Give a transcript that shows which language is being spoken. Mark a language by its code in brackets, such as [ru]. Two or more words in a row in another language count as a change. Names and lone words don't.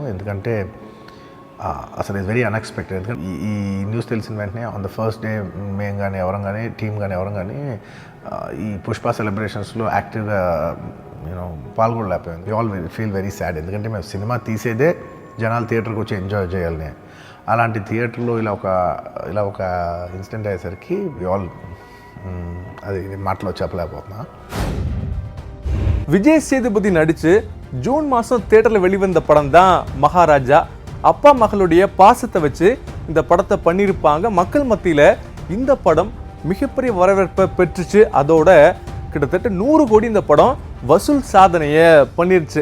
[te] ఎందుకంటే అసలు [en] it's very unexpected. [te] ఎందుకంటే ఈ న్యూస్ తెలిసిన వెంటనే [en] on the first day [te] మేము కానీ ఎవరం కానీ టీం కానీ ఎవరం కానీ ఈ పుష్ప సెలబ్రేషన్స్లో యాక్టివ్గా పాల్గొనలేకపోయింది. [en] we all feel very sad. [te] ఎందుకంటే మేము సినిమా తీసేదే జనాలు థియేటర్కి వచ్చి ఎంజాయ్ చేయాలని. అలాంటి థియేటర్లో ఇలా ఒక ఇన్సిడెంట్ అయ్యేసరికి [en] we all [te] అది మాటలో చెప్పలేకపోతున్నా. [ta] விஜய் சேதுபதி நடிச்சு ஜூன் மாசம் தியேட்டர்ல வெளிவந்த படம் தான் மகாராஜா. அப்பா மகளுடைய பாசத்தை வச்சு இந்த படத்தை பண்ணியிருப்பாங்க. மக்கள் மத்தியில இந்த படம் மிகப்பெரிய வரவேற்பை பெற்றுச்சு. அதோட கிட்டத்தட்ட 100 கோடி இந்த படம் வசூல் சாதனையை பண்ணிருச்சு.